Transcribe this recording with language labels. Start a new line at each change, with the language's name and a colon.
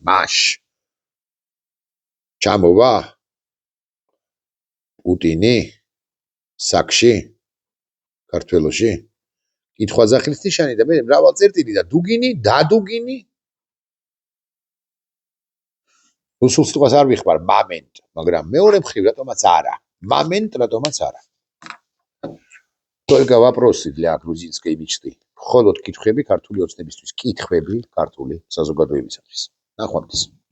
Georgian: მაშ ჩამოვა პუტინი საკში საქართველოში კითხვაძახილის ნიშანი და მე მრავალწერტილი და დუგინი დადუგინი რუსულ სიტყვას არ ვიხმარ მომენტ, მაგრამ მეორე მხრივ რატომაც არა. момент რატომაც არა.
Russian: Только вопросы для грузинской мечты.
Georgian: Მხოლოდ კითხვები ქართული ოცნებისთვის, კითხვები ქართული საზოგადოებისათვის. ნახვამდის.